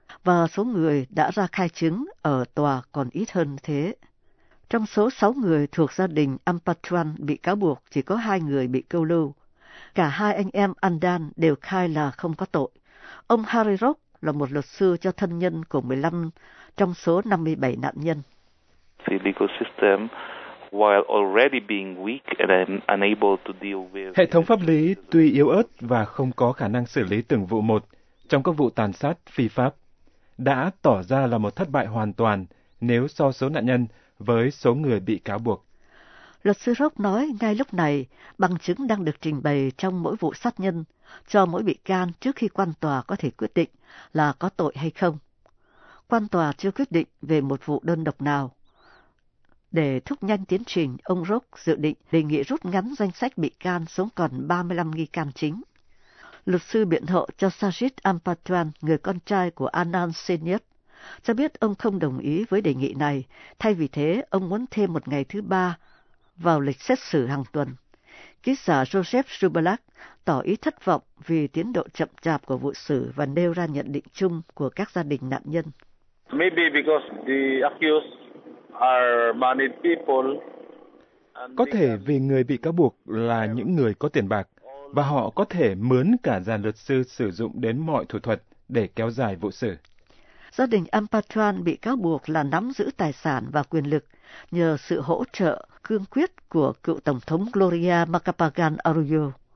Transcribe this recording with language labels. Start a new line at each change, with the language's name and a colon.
Vietnamese: Và số người đã ra khai chứng ở tòa còn ít hơn thế. Trong số 6 người thuộc gia đình Ampatuan bị cáo buộc, chỉ có 2 người bị câu lưu. Cả hai anh em Andan đều khai là không có tội. Ông Harry Rock là một luật sư cho thân nhân của 15 trong số 57 nạn nhân.
English: The legal system, while already being weak and unable to deal with...
Vietnamese: Hệ thống pháp lý tuy yếu ớt và không có khả năng xử lý từng vụ một trong các vụ tàn sát phi pháp, đã tỏ ra là một thất bại hoàn toàn nếu so số nạn nhân với số người bị cáo buộc. Luật sư Rock nói ngay lúc này, bằng chứng đang được trình bày trong mỗi vụ sát nhân, cho mỗi bị can trước khi quan tòa có thể quyết định là có tội hay không. Quan tòa chưa quyết định về một vụ đơn độc nào. Để thúc nhanh tiến trình, ông Rock dự định đề nghị rút ngắn danh sách bị can xuống còn 35 nghi can chính. Luật sư biện hộ cho Sajid Ampatuan, người con trai của Anand Senyet, cho biết ông không đồng ý với đề nghị này, thay vì thế ông muốn thêm một ngày thứ ba vào lịch xét xử hàng tuần. ký giả Joseph Shubalak tỏ ý thất vọng vì tiến độ chậm chạp của vụ xử và nêu ra nhận định chung của các gia đình nạn nhân.
English: Maybe because the accused are moneyed people.
Vietnamese: Có thể vì người bị cáo buộc là những người có tiền bạc, và họ có thể mướn cả dàn luật sư sử dụng đến mọi thủ thuật để kéo dài vụ xử. Gia đình Ampathuan bị cáo buộc là nắm giữ tài sản và quyền lực nhờ sự hỗ trợ cương quyết của cựu Tổng thống Gloria Macapagal Arroyo.